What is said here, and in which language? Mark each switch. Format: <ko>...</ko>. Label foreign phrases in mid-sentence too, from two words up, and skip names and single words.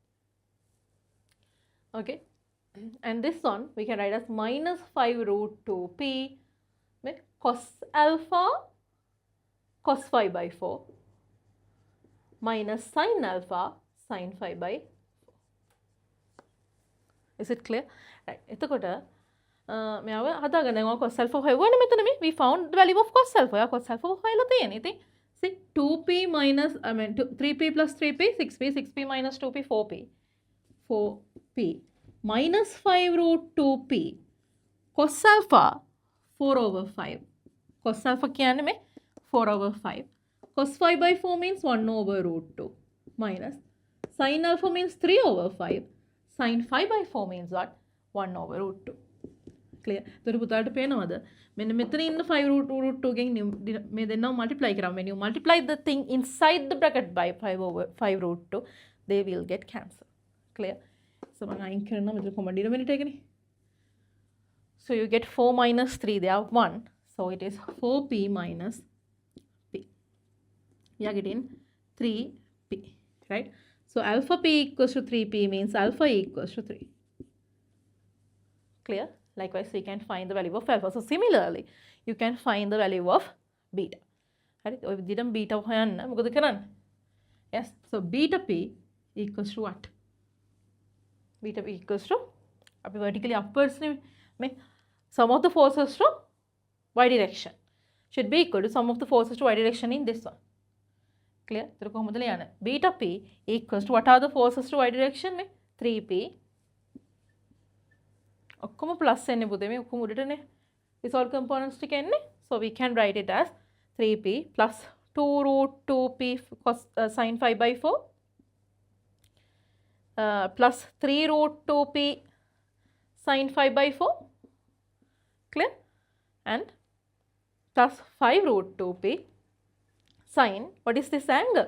<en>okay and this one we can write as minus 5 root 2p with cos alpha cos 5 by 4 minus sin alpha sin 5 by 4 is it clear right</en> <si>එතකොට මෙයාව හදාගන්න ඕන</si> <en>cos alpha</en> <si>හොයවන්නේ මෙතන මේ</si> <en>we found the value of cos alpha යා cos alpha</en> <si>හොයලා තියෙන්නේ ඉතින්</si> <en>see 2p minus 3p plus 3p 6p minus 2p 4p minus 5 root 2p cos alpha 4/5. Cos alpha</en> <si>කියන්නේ මේ 4/5.</si> <en>Cos 5/4 means 1/√2 minus sin alpha means 3/5. Sin 5/4 means what? 1/√2. Clear?</en> <si>එතකොට පුතාට පේනවද? මෙන්න මෙතන ඉන්න 5/√2 ගෙන් මේ දෙන්නව multiply කරාම</si> <en>when you multiply the thing inside the bracket by 5/5√2 they will get cancelled. Clear?</en> <si>So මම අයින් කරනවා මෙතන</si> <en>common denominator</en> <si>එකනේ.</si> <en>So you get 4 minus 3 they are 1. So it is 4p minus p. You are getting 3p, right? So alpha p equals to 3p means alpha equals to 3. Clear? Likewise, we can find the value of alpha. So similarly, you can find the value of beta. Right? If we didn't beta</en> <si>හොයන්න මොකද කරන්නේ?</si> <en>Yes. So beta p equals to what? Beta p equals to අපි vertically upwards නේ sum of the forces to y direction should be equal to sum of the forces to y direction in this one. Clear?</en> <si>එතකොට කොහොමද ලියන්නේ?</si> <en>Beta p equals to what are the forces to y direction?</en> <si>3p. ඔක්කොම plus එන්නේ පුතේ මේ ඔක්කොම උඩටනේ.</si> <en>resolve components</en> <si>ටික එන්නේ.</si> <en>So we can write it as 3p plus 2√2p cos sin 5/4 plus 3√2p sin 5/4. Clear? And plus 5√2p sin, what is this angle?</en>